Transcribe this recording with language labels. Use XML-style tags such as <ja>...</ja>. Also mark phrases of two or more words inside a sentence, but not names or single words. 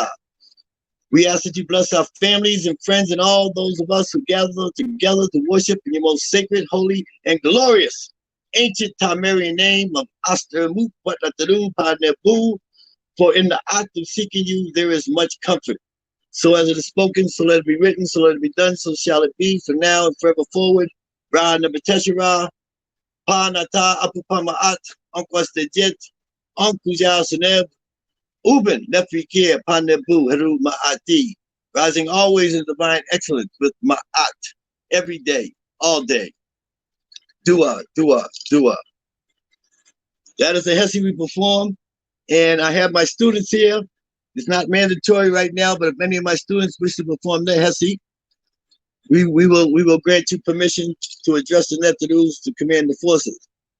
<en>We ask that you bless our families and friends and all those of us who gather together to worship in your most sacred, holy, and glorious ancient Tamarian name of Aster-Mut-Tchr-Ra, for in the act of seeking you there is much comfort. So as it is spoken, so let it be written, so let it be done, so shall it be, from now and forever forward. Ra-Nb-Ur-Tchr-Ra, Pa-Nata Apu-Pa-Ma'at, Unkwas-Dejet, Unkuja-Seneb, Uben Nefri-Kir, Pa-Nebu, Heru-Ma'ati, rising always in divine excellence with Ma'at, every day, all day. Dua, dua, dua. That is the Hesi we perform, and I have my students here. It's not mandatory right now, but if any of my students wish to perform their Hesi, we will grant you permission to address the Netherus to command the forces.</en>